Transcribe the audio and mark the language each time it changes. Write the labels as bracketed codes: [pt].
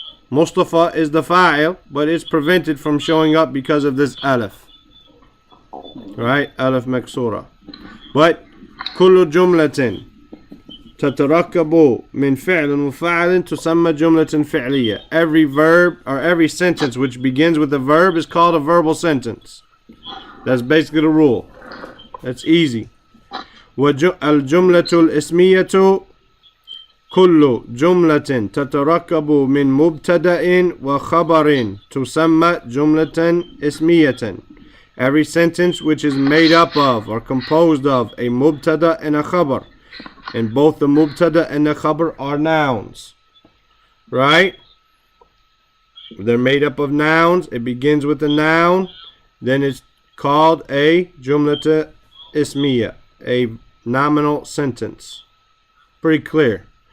[en] Mustafa is the fa'il, but it's prevented from showing up because of this alif. Right? Alif maksura. But [ar] كل جملة تتركب من فعل وفعل تسمى جملة فعلية. [en] Every verb or every sentence which begins with a verb is called a verbal sentence. That's basically the rule. That's easy. [ar] الجملة الاسمية كل جملة تتركب من مبتدأ وخبر تسمى جملة اسمية. [en] Every sentence which is made up of or composed of a mubtada and a khabar. And both the mubtada and the khabar are nouns. Right? They're made up of nouns. It begins with a noun. Then it's called a jumlata ismiya, a nominal sentence. Pretty clear.